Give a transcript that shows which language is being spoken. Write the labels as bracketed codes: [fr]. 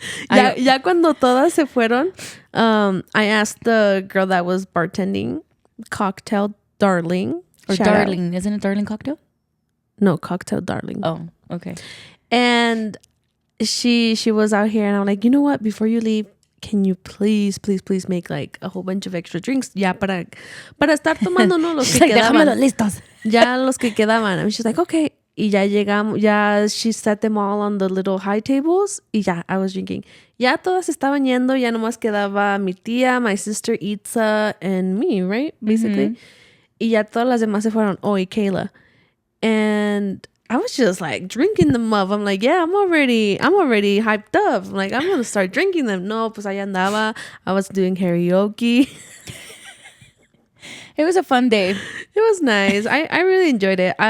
[en] Ya cuando todas se fueron, I asked the girl that was bartending, Cocktail Darling. Or Shout out. Darling. Isn't it Darling Cocktail? No, Cocktail Darling. Oh, okay. And she was out here and I'm like, you know what? Before you leave, can you please make like a whole bunch of extra drinks? [es] Ya para estar tomando, no, los que Like, déjamelos quedaban. listos. [en] Ya los que quedaban. And she's like, okay. Y ya llegamos, ya she set them all on the little high tables. Y ya, I was drinking. [es] Ya todas estaban yendo. Ya nomás quedaba mi tía, my sister Itza, and me, right? Basically. Y ya todas las demás se fueron. Oh, y Kayla. [en] And I was just like drinking them up. I'm like, yeah, I'm already hyped up. I'm like, I'm going to start drinking them. [es] No, pues allá andaba. I was doing karaoke. [en] It was a fun day. It was nice. I really enjoyed it.